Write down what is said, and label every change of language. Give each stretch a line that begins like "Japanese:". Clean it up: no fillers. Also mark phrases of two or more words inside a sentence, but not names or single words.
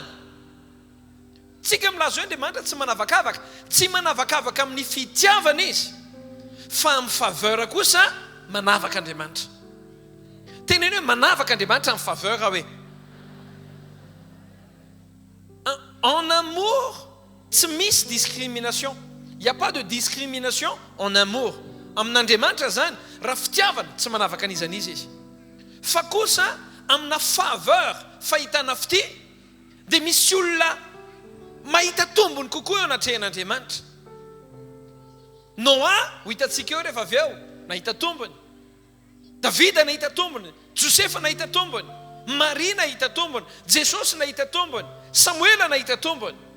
Malagasy: Tsika milaza hoe Andriamanitra tsy manavakavaka, tsy manavakavaka amin'ny fitiavana izy, fa amin'ny faveur kosa manavaka Andriamanitra. Teneny hoe manavaka Andriamanitra amin'ny faveur hoe
French: en amour
Malagasy: tsy misy discrimination.
French: Il n'y a pas de discrimination en amour.
Malagasy: Amin'Andriamanitra zany raha fitiavana tsy manavaka an'izan'izy izy. Fa kosa amina faveur fahitana fity dia misy olona mahita tombony kokoa eo anatrehan'Andriamanitra. Noa ho hitantsika eo rehefa avy eo nahita tombony, Davida nahita tombony, Josefa nahita tombony, Maria nahita tombony, Jesosy nahita tombony, Samuela nahita tombony.